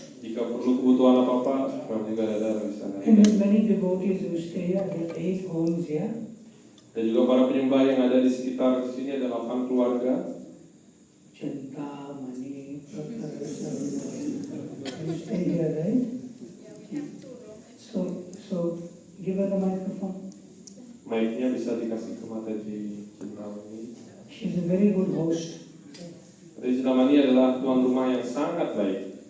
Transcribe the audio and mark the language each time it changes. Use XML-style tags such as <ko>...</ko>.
<id>Jika perlu kebutuhan apa-apa, kami juga ada di sana.</id> <en>And there's many devotees who stay here, there's 8 homes here.</en> <id>Dan juga para penyembah yang ada di sekitar sini ada 8 keluarga.</id> <en>Chanta, Mani, Prakarasa, you stay here, right? So give her the microphone.</en> <id>Mic-nya bisa dikasih ke Mataji Cintamani.</id> <en>She's a very good host.</en> <id>Mataji Cintamani adalah tuan rumah yang sangat baik.</id>